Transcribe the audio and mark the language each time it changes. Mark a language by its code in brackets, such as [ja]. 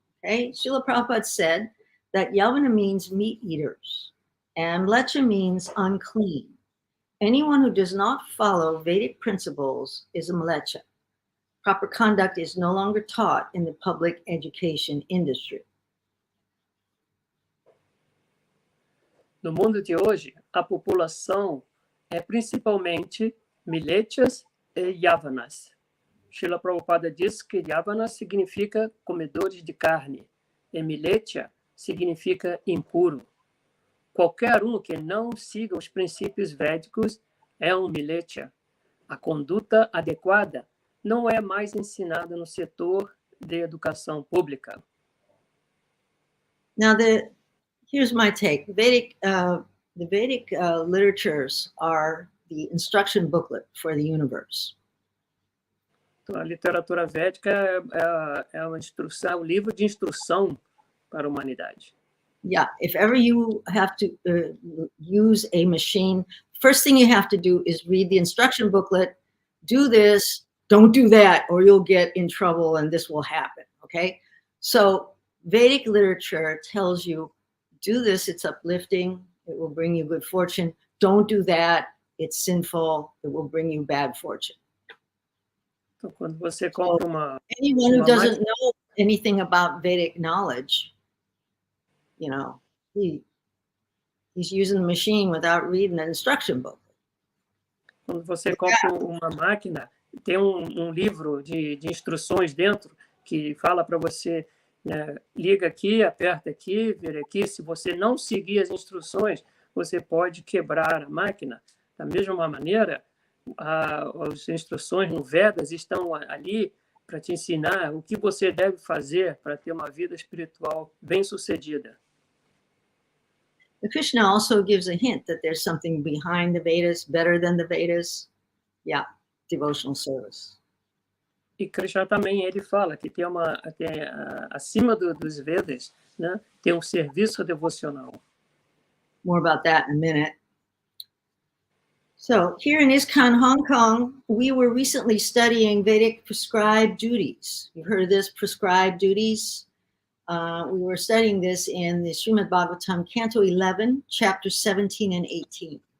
[en] Okay, Srila Prabhupada said that yavana means meat eaters and mlecha means unclean. Anyone who does not follow Vedic principles is a mlecha. Proper conduct is no longer taught in the public education industry. [pt] No mundo de hoje, a população é principalmente milechas e yavanas. Srila Prabhupada diz que yavana significa comedores de carne e milecha significa impuro. Qualquer um que não siga os princípios védicos é um milecha. A conduta adequada não é mais ensinada no setor de educação pública. [en] Now, here's my take. The Vedic literatures are the instruction booklet for the universe. [pt] Então, a literatura védica é uma instrução, um livro de instrução para a humanidade. [en] Yeah, if ever you have to use a machine, first thing you have to do is read the instruction booklet, do this, don't do that, or you'll get in trouble and this will happen, okay? So Vedic literature tells you, do this, it's uplifting, it will bring you good fortune. Don't do that, it's sinful, it will bring you bad fortune. [pt] Então, quando você compra [en] anyone who doesn't know anything about Vedic knowledge, you know, he's using the machine without reading the instruction book. [pt] Quando você compra uma máquina, tem um livro de instruções dentro que fala para você liga aqui, aperta aqui, vira aqui. Se você não seguir as instruções, você pode quebrar a máquina. Da mesma maneira, as instruções no Vedas estão ali para te ensinar o que você deve fazer para ter uma vida espiritual bem-sucedida. [en] Krishna also gives a hint that there's something behind the Vedas, better than the Vedas. Yeah, devotional service. [pt] E Krishna também ele fala que tem acima dos Vedas, né, tem um serviço devocional. [en] More about that in a minute. So here in ISKCON Hong Kong, we were recently studying Vedic prescribed duties. You've heard of this, prescribed duties? We were studying this in the Srimad Bhagavatam, Canto 11, chapters 17 and 18.